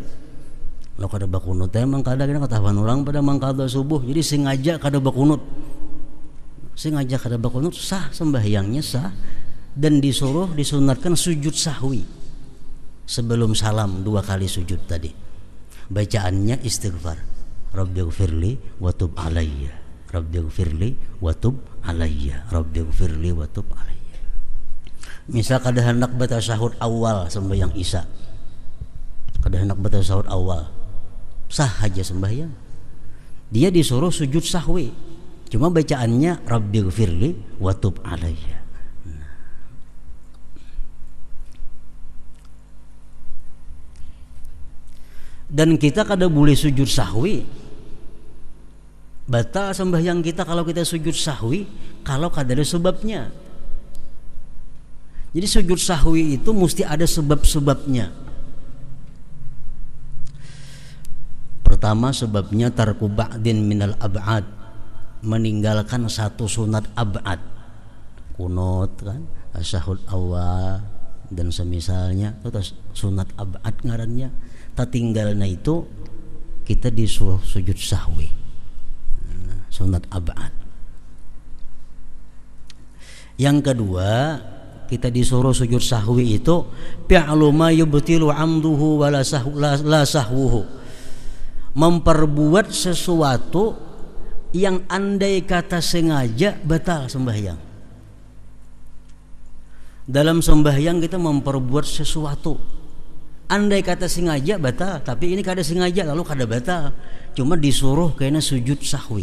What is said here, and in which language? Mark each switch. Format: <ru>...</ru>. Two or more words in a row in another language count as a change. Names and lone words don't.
<bjn>Lo kada bakunut teh mangkada kena katahuan orang pada mangkada subuh. Jadi sengaja kada bakunut. Sengaja kada bakunut sah sembahyangnya sah dan disuruh disunatkan sujud sahwi sebelum salam 2 kali sujud tadi. Bacaannya istighfar.</bjn> <ar>رب اغفر لي وتب علي. رب اغفر لي وتب علي. رب اغفر لي وتب علي.</ar> <bjn>Misal kada hendak baca sahur awal sembahyang Isya. Kada hendak baca sahur awal. Sah aja sembahyang. Dia disuruh sujud sahwi. Cuma bacaannya</bjn> <ar>رب اغفر لي وتب علي.</ar> <bjn>Dan kita kada boleh sujud sahwi, batal sembahyang kita kalau kita sujud sahwi kalau kada ada sebabnya. Jadi sujud sahwi itu mesti ada sebab-sebabnya. Pertama sebabnya</bjn> <ar>ترك بعض من الأبعاض,</ar> <bjn>meninggalkan satu sunat ab'ad, kunut kan, asyahud awal dan semisalnya itu sunat ab'ad ngarannya. Tinggalnya itu kita disuruh sujud sahwi, sunat ab'ad. Yang kedua kita disuruh sujud sahwi itu</bjn> <ar>فعل ما يبطل عمده ولا سهوه,</ar> <bjn>memperbuat sesuatu yang andai kata sengaja batal sembahyang. Dalam sembahyang kita memperbuat sesuatu andai kata sengaja batal, tapi ini kada sengaja lalu kada batal, cuma disuruh kena sujud sahwi.</bjn>